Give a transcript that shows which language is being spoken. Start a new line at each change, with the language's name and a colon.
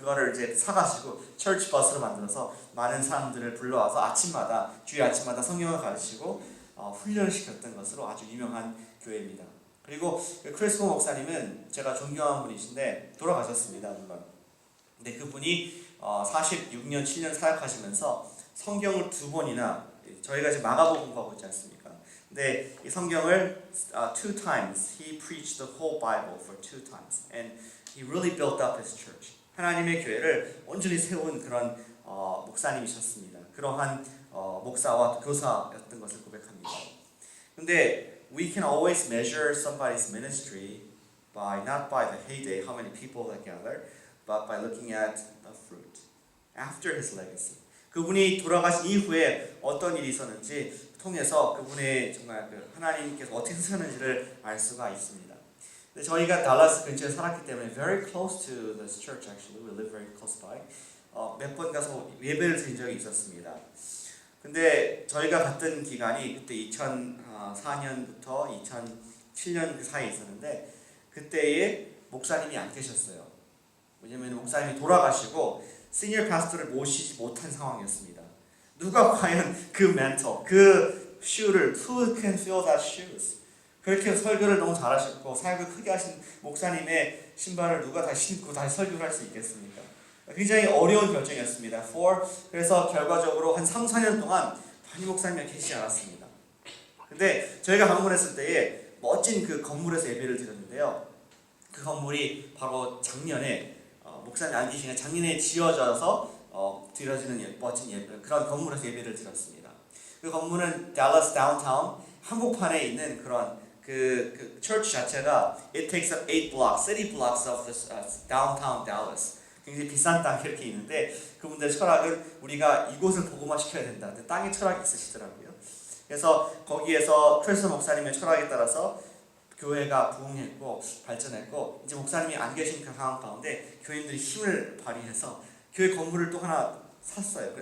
Korean: 그거를 이제 사가지고 처치 버스로 만들어서 많은 사람들을 불러와서 주일 아침마다 성경을 가르치고 훈련을 시켰던 것으로 아주 유명한 교회입니다. 그리고 크리스모 목사님은 제가 존경하는 분이신데 돌아가셨습니다, 물론. 근데 그분이 46년, 7년 사역하시면서 성경을 2번이나 저희가 지금 마가복음 공부하고 있지 않습니까? 근데 이 성경을
English: two times he preached the whole Bible for 2 times and he really built up his church.
Korean: 하나님의 교회를 온전히 세운 그런 목사님이셨습니다. 그러한 목사와 교사였던 것을 고백합니다.
English: 근데 we can always measure somebody's ministry by not by the heyday, how many people that gather, but by looking at the fruit after his legacy.
Korean: 그분이 돌아가신 이후에 어떤 일이 있었는지 통해서 그분의 정말 하나님께서 어떻게 쓰셨는지를 알 수가 있습니다. 근데 저희가 달라스 근처에 살았기 때문에
English: very close to this church actually, we live very close by.
Korean: 몇 번 가서 예배를 드린 적이 있었습니다. 근데 저희가 갔던 기간이 그때 2004년부터 2007년 그 사이에 있었는데 그때에 목사님이 안 계셨어요. 왜냐면 목사님이 돌아가시고 시니어 파스터를 모시지 못한 상황이었습니다. 누가 과연 그 멘토, 그 슈를
English: who can fill that shoes?
Korean: 그렇게 설교를 너무 잘하셨고 사역을 크게 하신 목사님의 신발을 누가 다시 신고 다시 설교를 할 수 있겠습니까? 굉장히 어려운 결정이었습니다. 그래서 결과적으로 한 3, 4년 동안 담임 목사님이 계시지 않았습니다. 근데 저희가 방문했을 때에 멋진 그 건물에서 예배를 드렸는데요. 그 건물이 바로 작년에 목사님 안 계시는 작년에 지어져서 드려지는 멋진 예배, 그런 건물에서 예배를 드렸습니다. 그 건물은 달러스 다운타운 한복판에 있는 그런 그
English: church 자체가 it takes up 8 blocks, city blocks of this downtown Dallas.
Korean: 굉장히 비싼 땅이 이렇게 있는데 그분들의 철학은 우리가 이곳을 복음화시켜야 된다. 근데 땅에 철학이 있으시더라고요. 그래서 거기에서 크리스토 목사님의 철학에 따라서 교회가 부흥했고 발전했고 이제 목사님이 안 계신 그 상황 가운데 교인들이 힘을 발휘해서 교회 건물을 또 하나 샀어요.